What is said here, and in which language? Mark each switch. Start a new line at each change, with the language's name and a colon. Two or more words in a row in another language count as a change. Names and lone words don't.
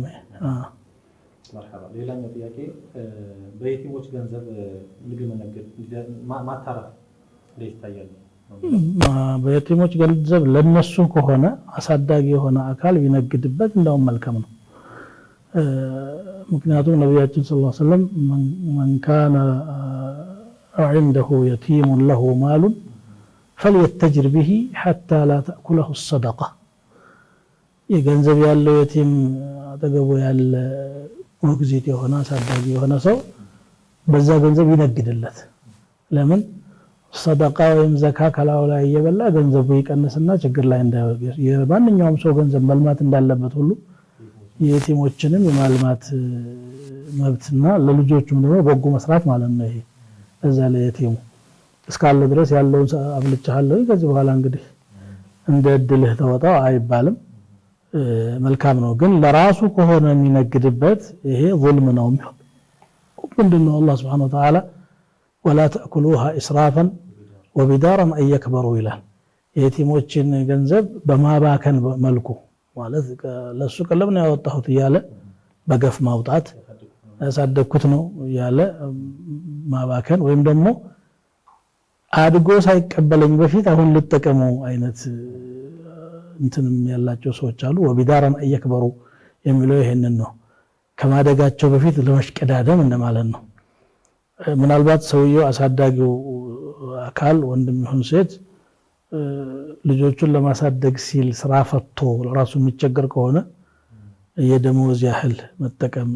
Amharic: መርሐባ። ሌላኛው ጥያቄ በየቲሞች ገንዘብ ምግብ መነገድ ማታረፍ እንዴት ይታያል? በየቲሞች ገንዘብ ለነሱ ከሆነ አሳዳጊ የሆነ አካል ቢነግድበት እንደውም መልካም ነው። ምክንያቱም ነብያችን
Arabic: صلى الله عليه وسلم من كان عنده يتيم له مال فليتجر به حتى لا تأكله الصدقة
Amharic: የገንዘብ ያለው የቲም አጠገቡ ያለ ሞግዚት የሆነ አሳዳጊ የሆነ ሰው በዛ ገንዘብ ይነግድለት። ለምን ሰደቃ ወይም ዘካ ከላው ላይ እየበላ ገንዘቡ ይቀንስና ችግር ላይ እንዳይወድቅ። የማንኛውም ሰው ገንዘብ መልማት እንዳለበት ሁሉ የቲሞችንም የማልማት መብትና ለልጆቹም ደግሞ በጎ መስራት ማለት ነው። ይሄ እዛ ላይ የቲሙ እስካለ ድረስ ያለውን አብልቻለሁ ከዚህ በኋላ እንግዲህ እንደ እድልህ ተወጣው አይባልም። መልካም ነው። ግን ለራሱ ከሆነ የሚነግድበት ይሄ ظلم ነው የሚሆነው። ምንድነው አላህ
Arabic: سبحانه وتعالى ولا تأكلوها إسرافا وبدارا أن يكبروا
Amharic: ይላል። የቲሞችን ገንዘብ በማባከን መልኩ ማለት ለሱ ቀለብ ነው ያወጣሁት እያለ በገፍ ማውጣት ያሳደግኩት ነው እያለ ማባከን ወይም ደግሞ አድጎ ሳይቀበለኝ በፊት አሁን ልጠቀመው አይነት እንትንም ያላቸው ሰዎች አሉ።
Arabic: وبدارا يكبروا
Amharic: የሚለው ይሄንን ነው። ከማደጋቸው በፊት ለመሽቀዳደም እንደማለት ነው። ምናልባት ሰውየው አሳዳጊው አካል ወንድም ይሁን ሴት ልጆቹን ለማሳደግ ሲል ስራ ፈቶ ለራሱ የሚቸገር ከሆነ የደሞዝ ያህል መጠቀም